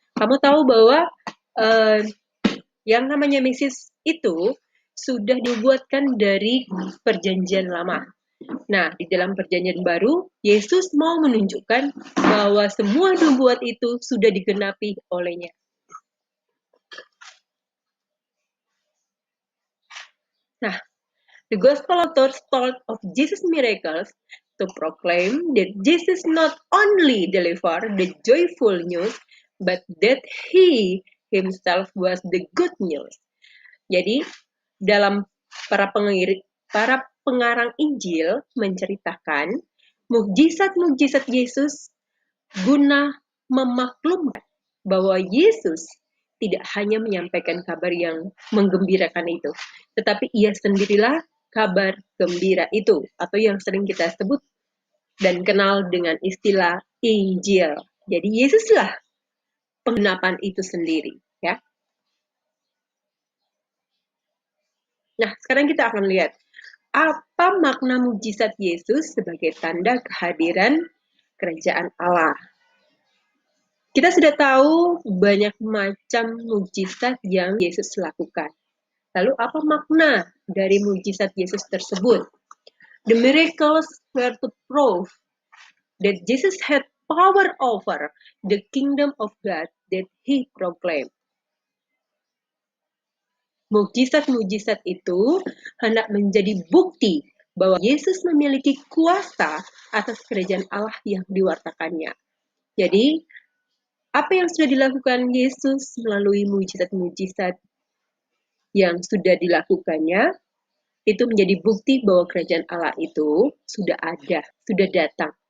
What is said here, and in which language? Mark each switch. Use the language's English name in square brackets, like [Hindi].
[Indonesian] Kamu tahu bahwa yang namanya Mesias itu sudah dibuatkan dari perjanjian lama. Nah, di dalam perjanjian baru, Yesus mau menunjukkan bahwa semua nubuat itu sudah digenapi olehnya. [English] Nah, the gospel authors told of Jesus' miracles to proclaim that Jesus not only delivered the joyful news, but that he himself was the good news. [Indonesian] Jadi, dalam para pengarang Injil menceritakan mukjizat-mukjizat Yesus guna memaklumkan bahwa Yesus tidak hanya menyampaikan kabar yang menggembirakan itu, tetapi ia sendirilah kabar gembira itu, atau yang sering kita sebut dan kenal dengan istilah Injil. Jadi Yesuslah penggenapan itu sendiri, ya. Nah, sekarang kita akan lihat apa makna mukjizat Yesus sebagai tanda kehadiran kerajaan Allah. Kita sudah tahu banyak macam mukjizat yang Yesus lakukan. Lalu apa makna dari mukjizat Yesus tersebut? [English] The miracles were to prove that Jesus had power over the kingdom of God that he proclaimed. [Indonesian] Mukjizat-mukjizat itu hendak menjadi bukti bahwa Yesus memiliki kuasa atas kerajaan Allah yang diwartakannya. Jadi, apa yang sudah dilakukan Yesus melalui mukjizat-mukjizat yang sudah dilakukannya, itu menjadi bukti bahwa kerajaan Allah itu sudah ada, sudah datang.